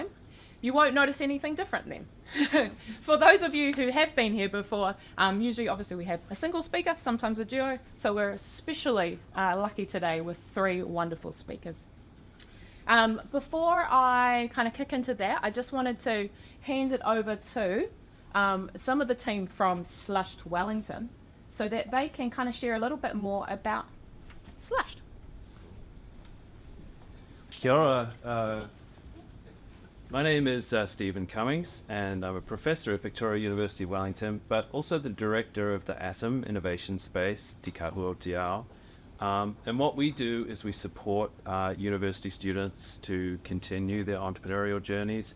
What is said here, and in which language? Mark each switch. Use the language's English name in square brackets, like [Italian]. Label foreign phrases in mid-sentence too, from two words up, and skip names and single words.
[English] You won't notice anything different then. For those of you who have been here before, usually obviously we have a single speaker, sometimes a duo, so we're especially lucky today with three wonderful speakers. Before I kind of kick into that, I just wanted to hand it over to some of the team from Slush'D Wellington so that they can kind of share a little bit more about Slush'D. [Māori] Kia ora. [English] My name is Stephen Cummings, and I'm a professor at Victoria University Wellington, but also the director of the Atom Innovation Space, Te Kahua Te Ao. And what we do is we support university students to continue their entrepreneurial journeys.